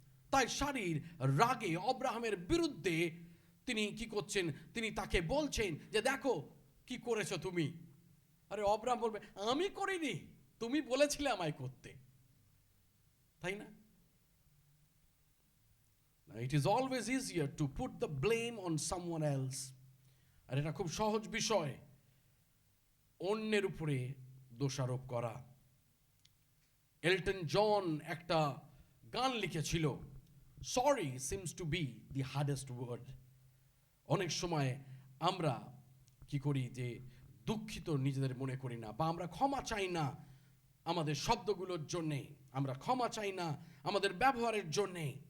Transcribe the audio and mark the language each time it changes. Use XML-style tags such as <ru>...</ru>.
<bn>তাই সারির রাগে অব্রাহামের বিরুদ্ধে তিনি কি করছেন, তিনি তাকে বলছেন যে দেখো কি করেছো তুমি। আরে অব্রাহাম বলবে, আমি করিনি, তুমি বলেছিলে আমায় করতে, তাই না?</bn> <en>It is always easier to put the blame on someone else.</en> <bn>আর এটা খুব সহজ বিষয় অন্যের উপরে দোষারোপ করা। এলটন জন একটা গান লিখেছিল,</bn> <en>Sorry seems to be the hardest word.</en> <bn>অনেক সময় আমরা কি করি যে দুঃখিত নিজেদের মনে করি না, বা আমরা ক্ষমা চাই না আমাদের শব্দগুলোর জন্যে, আমরা ক্ষমা চাই না আমাদের ব্যবহারের জন্যে।</bn>